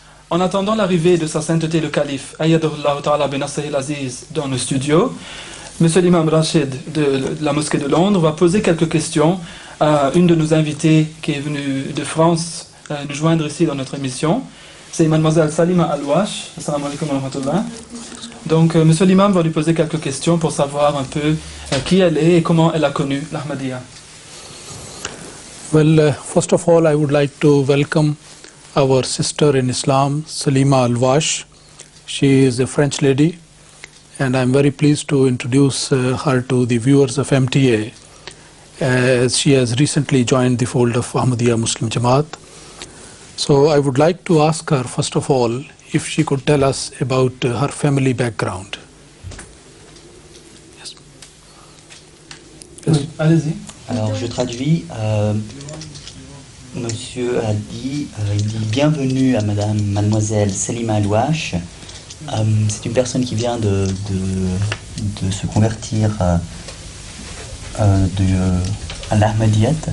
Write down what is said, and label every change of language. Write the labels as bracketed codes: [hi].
[fr] En attendant l'arrivée de sa sainteté le calife, Ayyadullah Ta'ala bin Nasser al-Aziz, dans le studio, Monsieur l'imam Rachid de la mosquée de Londres va poser quelques questions à une de nos invitées qui est venue de France nous joindre ici dans notre émission. C'est mademoiselle Salima Al-Wash. Assalamu alaikum wa rahmatullah. Donc, Monsieur l'imam va lui poser quelques questions pour savoir un peu qui elle est et comment elle a connu l'Ahmadiyya. [en] Well, first of all, I would like to welcome our sister in Islam, Salima Al-Wash. She is a French lady, and I'm very pleased to introduce her to the viewers of MTA, as she has recently joined the fold of Ahmadiyya Muslim Jamaat. So I would like to ask her, first of all, if she could tell us about her family background. Yes. [fr] Oui, allez-y. Alors je traduis, monsieur a dit, il dit bienvenue à mademoiselle Salima Al-Wash. C'est une personne qui vient de se convertir à l'Ahmadiyyat.